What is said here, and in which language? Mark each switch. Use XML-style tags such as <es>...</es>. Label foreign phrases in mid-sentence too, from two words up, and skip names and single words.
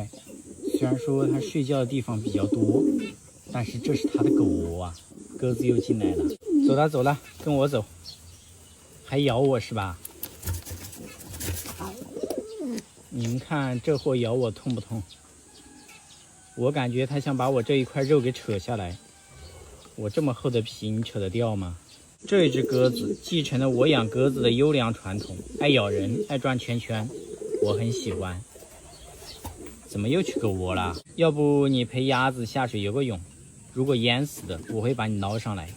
<zh>雖然說它睡覺的地方比較多，但是這是它的狗窩啊。鴿子又進來了，走了走了，跟我走。還咬我是吧？你們看這貨咬我痛不痛？我感覺它想把我這一塊肉給扯下來。我這麼厚的皮，你扯得掉嗎？這一只鴿子繼承了我養鴿子的優良傳統，愛咬人，愛轉圈圈，我很喜歡。怎麼又去狗窩了？要不你陪鴨子下水游個泳，如果淹死的，我會把你撈上來。</zh>